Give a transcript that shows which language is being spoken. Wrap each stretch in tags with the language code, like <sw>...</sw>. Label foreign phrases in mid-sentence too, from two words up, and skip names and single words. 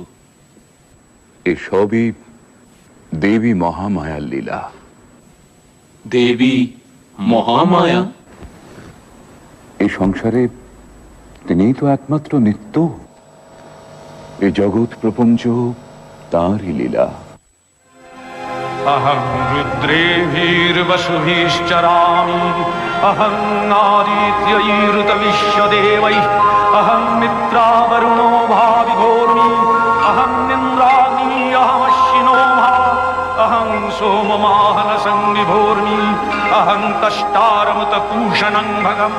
<bn>এসবই দেবী মহামায়ার লীলা। দেবী মহামায়া? এই সংসারে তিনিই তো একমাত্র নিত্য। এই জগৎ প্রপঞ্চ তাঁরই লীলা।</bn> <sa>अहं रुद्रेभिर्वसुभिश्चरामि अहं नादित्यैरुतविश्वदेवैः अहं मित्रावरुणो भाविघोर्मि अहं इन्द्राग्नि अहमश्विनो भा अहं सोममाहनसंविभोर्मि अहं तष्टारमुतपूषणं भगम्</sa>